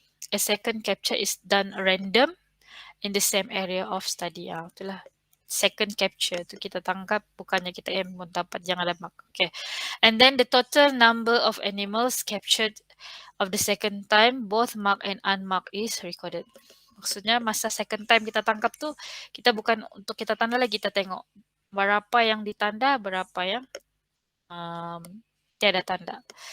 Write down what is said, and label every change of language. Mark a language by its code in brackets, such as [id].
[en] A second capture is done random in the same area of study. [ms] Itulah second capture tu kita tangkap, bukannya kita aim dapat yang ada mark. Okay. [en] And then the total number of animals captured of the second time, both marked and unmarked, is recorded. [ms] Maksudnya masa second time kita tangkap tu, kita bukan untuk kita tanda lagi, kita tengok berapa yang ditanda, berapa yang tiada tanda.